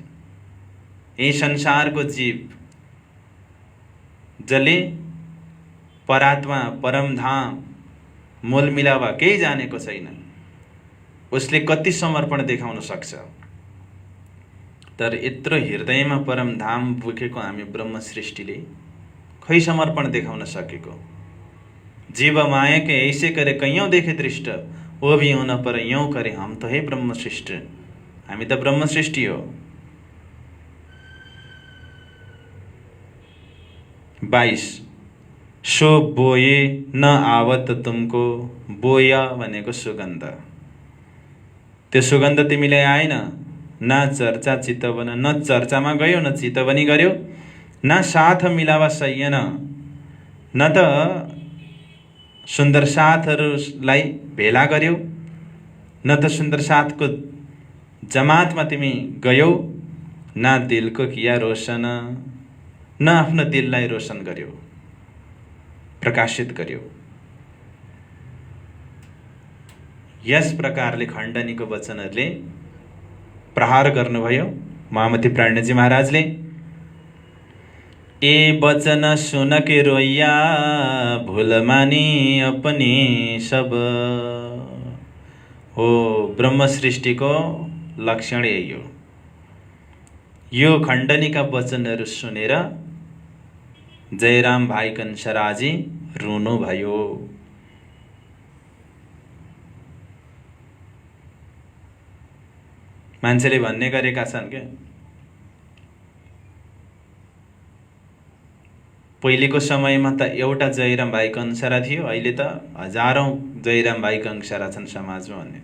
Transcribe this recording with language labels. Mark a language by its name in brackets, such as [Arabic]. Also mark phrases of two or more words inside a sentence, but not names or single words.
[Nepali] यही संसारको जीव जसले परात्मा, परमधाम, मोल मिलावा केही जानेको छैन, उसले कति समर्पण देखाउन सक्छ। तर यत्रो हृदयमा परमधाम बोकेको हामी ब्रह्म सृष्टिले खै समर्पण देखाउन सकेको? [Hindi] जीव माया के ऐसे करे कैयौं देखे दृष्ट, वो भी होना पर यूं करे हम तो है ब्रह्म सृष्टि। [Nepali] हामी त ब्रह्म सृष्टि हो। 22 [Hindi] सो बोए न आवत तुमको, [Nepali] बोया भनेको सुगन्ध। त्यो सुगन्ध तिमीलाई आएन, [Hindi] न चर्चा चितवन, [Nepali] न चर्चामा गयो, न चितवनी गर्यो, [Hindi] न साथ मिलावा सैयन, [Nepali] न त सुन्दर साथहरूलाई भेला गर्यो, न त सुन्दर साथको जमातमा तिमी गयौ, [Hindi] न दिलको किया रोशन, [Nepali] न आफ्नो दिललाई रोशन गर्यो, प्रकाशित गर्यो। यस प्रकारले खण्डनीको वचनहरूले प्रहार गर्नुभयो महामती प्राणजी महाराजले। [Hindi] ए वचन सुन के रोइया, भूल मानी अपनी सब। [Nepali] हो, ब्रह्म सृष्टिको लक्षण यही हो। यो खण्डनीका वचनहरू सुनेर जयराम भाइ कंसराजी रुनु भयो। मान्छेले भन्ने गरेका छन् के पहिलेको समयमा त एउटा जयराम भाइ कंसरा थियो, अहिले त हजारौं जयराम भाइ कंसरा छन् समाजमा भन्ने।